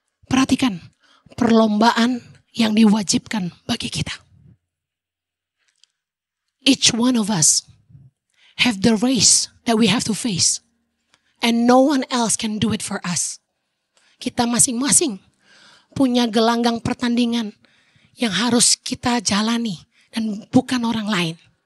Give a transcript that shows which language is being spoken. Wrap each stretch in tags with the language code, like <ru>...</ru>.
<id>Perhatikan perlombaan yang diwajibkan bagi kita.</id> <en>Each one of us have the race that we have to face. And no one else can do it for us.</en> <id>Kita masing-masing punya gelanggang pertandingan yang harus kita jalani dan bukan orang lain.</id>